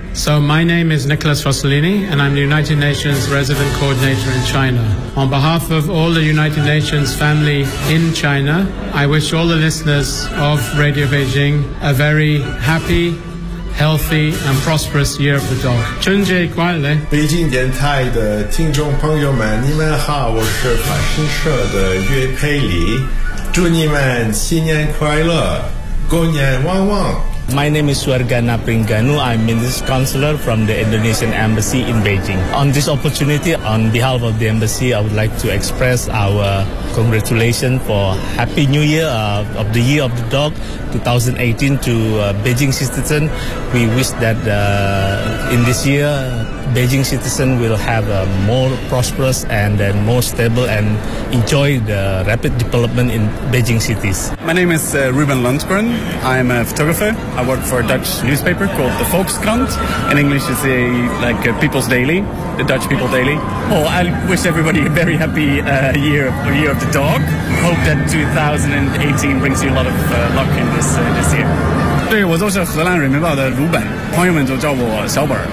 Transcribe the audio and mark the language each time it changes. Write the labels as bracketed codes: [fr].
[en] So my name is Nicholas Fossilini, and I'm the United Nations Resident Coordinator in China. On behalf of all the United Nations family in China, I wish all the listeners of Radio Beijing a very happy, healthy, and prosperous Year of the Dog. [zh] 春节快乐！北京电台的听众朋友们，你们好，我是法新社的岳佩里，祝你们新年快乐，过年旺旺。 [en] My name is Suargana Pringanu. I'm Minister Counselor from the Indonesian Embassy in Beijing. On this opportunity, on behalf of the Embassy, I would like to express our congratulations for Happy New Year of the Year of the Dog 2018 to Beijing citizens. We wish that in this year, Beijing citizens will have a more prosperous and then more stable and enjoy the rapid development in Beijing cities. My name is Ruben Lundgren. I'm a photographer. I work for a Dutch newspaper called the Volkskrant. In English, it's a People's Daily, the Dutch People Daily. Oh, I wish everybody a very happy year of the dog. Hope that 2018 brings you a lot of luck in this year. [zh] 对，我就是荷兰人民报的鲁本，朋友们就叫我小本。